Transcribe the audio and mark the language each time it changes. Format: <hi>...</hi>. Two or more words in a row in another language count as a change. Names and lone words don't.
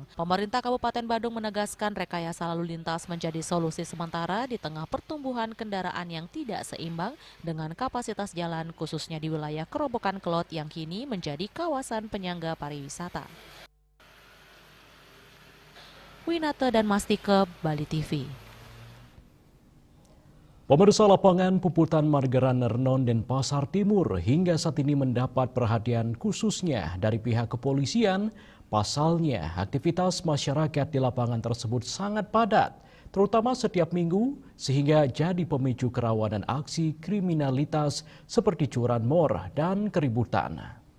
<id>Pemerintah Kabupaten Badung menegaskan rekayasa lalu lintas menjadi solusi sementara di tengah pertumbuhan kendaraan yang tidak seimbang dengan kapasitas jalan khususnya di wilayah Kerobokan Kelot yang kini menjadi kawasan penyangga pariwisata. Winata dan Mastike, Bali TV. Pemirsa, lapangan Puputan Margaran Renon Denpasar Timur hingga saat ini mendapat perhatian khususnya dari pihak kepolisian. Pasalnya, aktivitas masyarakat di lapangan tersebut sangat padat, terutama setiap minggu, sehingga jadi pemicu kerawanan aksi kriminalitas seperti curanmor dan keributan.</id>